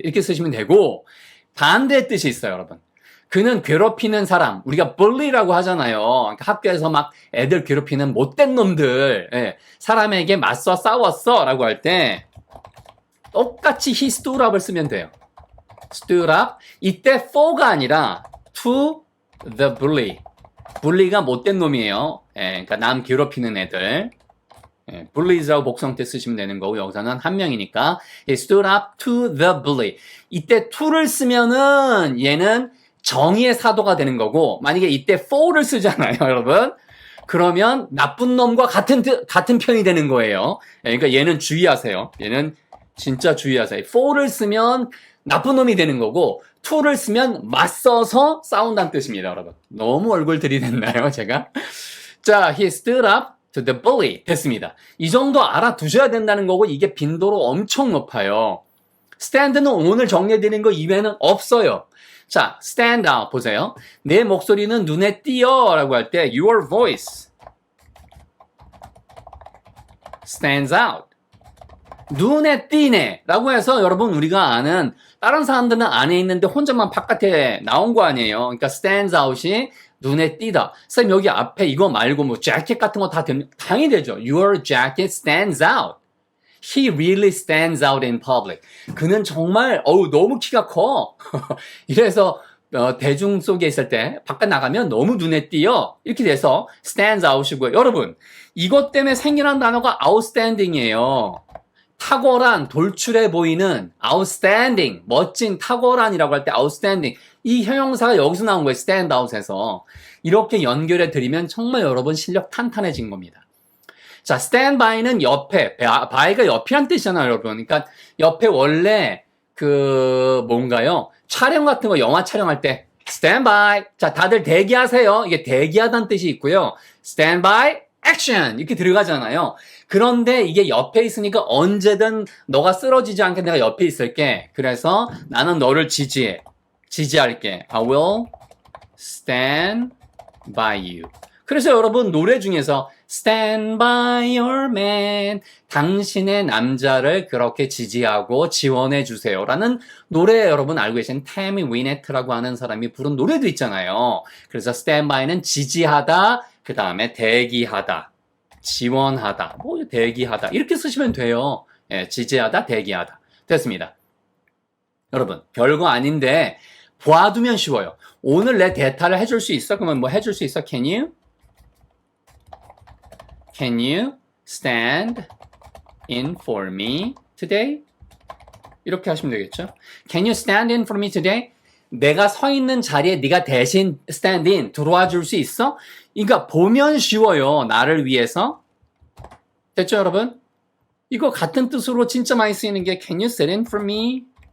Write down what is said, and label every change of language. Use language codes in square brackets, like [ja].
[ko] 이렇게 쓰시면 되고 반대의 뜻이 있어요, 여러분. 그는 괴롭히는 사람, 우리가 bully라고 하잖아요. 그러니까 학교에서 막 애들 괴롭히는 못된 놈들, 사람에게 맞서 싸웠어 라고 할 때 똑같이 [en] he stood up [ko] 을 쓰면 돼요. [en] stood up. [ko] 이때 for가 아니라 [en] to the bully. [ko] bully가 못된 놈이에요. 그러니까 남 괴롭히는 애들. bullies라고 복성태 쓰시면 되는 거고 여기서는 한 명이니까 [en] he stood up to the bully. [ko] 이때 to를 쓰면은 얘는 정의의 사도가 되는 거고 만약에 이때 for를 쓰잖아요, 여러분. 그러면 나쁜 놈과 같은 편이 되는 거예요. 그러니까 얘는 주의하세요. 얘는 진짜 주의하세요. for를 쓰면 나쁜 놈이 되는 거고 to를 쓰면 맞서서 싸운다는 뜻입니다, 여러분. 너무 얼굴 들이댔나요, 제가? 자, [en] he stood up to the bully. [ko] 됐습니다. 이 정도 알아두셔야 된다는 거고 이게 빈도로 엄청 높아요. stand는 오늘 정리해드린 거 이외에는 없어요. 자, stand out 보세요. 내 목소리는 눈에 띄어 라고 할 때 [en] your voice stands out. [ko] 눈에 띄네 라고 해서 여러분 우리가 아는 다른 사람들은 안에 있는데 혼자만 바깥에 나온 거 아니에요. 그러니까 stands out이 눈에 띄다. 쌤 여기 앞에 이거 말고 뭐 재킷 같은 거 다 되면 당연히 되죠. [en] Your jacket stands out. He really stands out in public. [ko] 그는 정말 너무 키가 커. 이래서 대중 속에 있을 때 바깥 나가면 너무 눈에 띄어. 이렇게 돼서 stands out이고요. 여러분 이것 때문에 생겨난 단어가 outstanding이에요. 탁월한, 돌출해 보이는 outstanding, 멋진, 탁월한이라고 할 때 outstanding. 이 형용사가 여기서 나온 거예요. stand out에서. 이렇게 연결해 드리면 정말 여러분 실력 탄탄해진 겁니다. 자, stand by는 옆에, by가 옆이란 뜻이잖아요, 여러분. 그러니까 옆에 원래 뭔가요? 촬영 같은 거 영화 촬영할 때 stand by. 자, 다들 대기하세요. 이게 대기하다는 뜻이 있고요. [en] stand by, action [ko] 이렇게 들어가잖아요. 그런데 이게 옆에 있으니까 언제든 너가 쓰러지지 않게 내가 옆에 있을게. 그래서 나는 너를 지지할게. [en] I will stand by you. [ko] 그래서 여러분 노래 중에서 [en] Stand by your man. [ko] 당신의 남자를 그렇게 지지하고 지원해 주세요. 라는 노래 여러분 알고 계신 태미 위네트라고 하는 사람이 부른 노래도 있잖아요. 그래서 Stand by는 지지하다, 그 다음에 대기하다, 지원하다, 대기하다. 이렇게 쓰시면 돼요. 예, 지지하다, 대기하다. 됐습니다. 여러분, 별거 아닌데 봐두면 쉬워요. 오늘 내 대타를 해줄 수 있어? 그러면 뭐 해줄 수 있어? [en] Can you stand in for me today? [ko] 이렇게 하시면 되겠죠? [en] Can you stand in for me today? [ko] 내가 서 있는 자리에 네가 대신 stand in, 들어와 줄 수 있어? 그러니까 보면 쉬워요. 나를 위해서. 됐죠, 여러분? 이거 같은 뜻으로 진짜 많이 쓰이는 게 [en] Can you sit in for me?